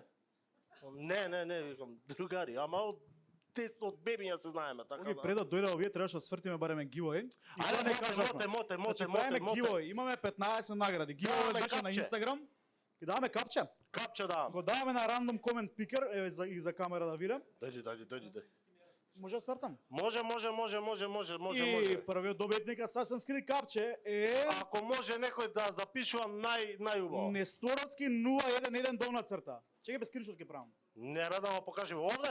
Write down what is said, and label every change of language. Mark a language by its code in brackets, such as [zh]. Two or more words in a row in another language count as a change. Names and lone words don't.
[mk] Не, викам, другари, ама од бебиња се знаеме, така да. Пред да дојде овие требаше да свртиме барем giveaway. Ајде, моте. Правиме giveaway, имаме 15 награди. Giveaway беше на Instagram. Ќе даваме капче. Капче давам. Го даваме на [en] random comment picker, [mk] еве за камера да видам. Дојди. Може да стартам? Може. И првиот добитник сасен скри капче е Ако може некој да запишува најубаво. Несторовски 011 долна црта. Чекај, без скриншот ќе правам. Не бе да го покажи овде.